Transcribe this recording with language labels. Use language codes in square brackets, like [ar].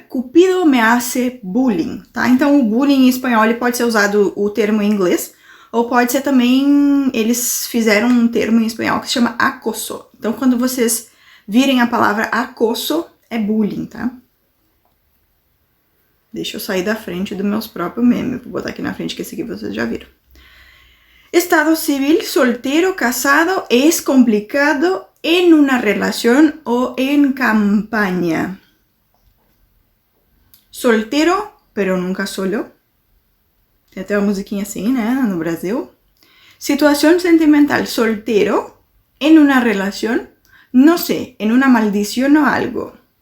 [es] Cupido me hace bullying, [pt] tá? Então, o bullying em espanhol ele pode ser usado o termo em inglês, ou pode ser também, eles fizeram um termo em espanhol que se chama acoso. Então, quando vocês virem a palavra acoso, é bullying, tá? Deixa eu sair da frente dos meus próprios memes. Vou botar aqui na frente que esse aqui vocês já viram. [es] Estado civil, soltero, casado, es complicado en una relación o en campaña. Soltero, pero nunca solo. [pt] Tem até uma musiquinha assim, né, no Brasil. [es] Situación sentimental, soltero, en una relación, no sé, en una maldición o algo.